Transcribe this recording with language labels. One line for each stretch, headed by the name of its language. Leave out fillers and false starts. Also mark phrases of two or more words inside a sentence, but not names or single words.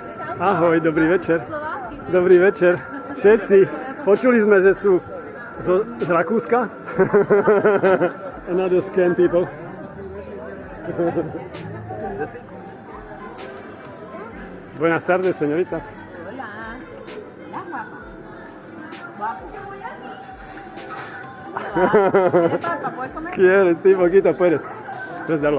Slovak: Ahoj, dobrý večer. Slováky, ne? Dobrý večer. Všetci. Počuli sme, že sú z Rakúska.
English: Another scam people.
Spanish: Buenas tardes, señoritas. Hola. Ya, guapa. Guapo. ¿Quieres papa? ¿Puedes comer? ¿Quieres? Sí, poquito puedes. Puedes darlo.